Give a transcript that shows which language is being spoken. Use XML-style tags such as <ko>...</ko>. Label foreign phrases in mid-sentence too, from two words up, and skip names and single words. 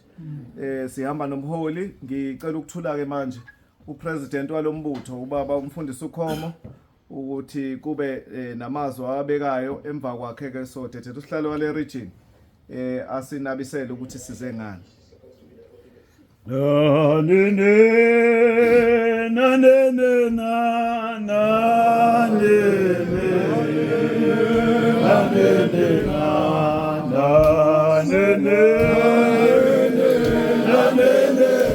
<zu>Sihamba nomholi. Ngicela ukuthula ke manje upresident walombutho ubaba umfundisi uKhomo ukuthi kube namazwi awabekayo emva kwakhe ke sodethe usihlalo wale region asinabisele ukuthi size ngani. Na ne ne na ne ne na na ne ne na ne ne na ne ne na ne ne.</zu>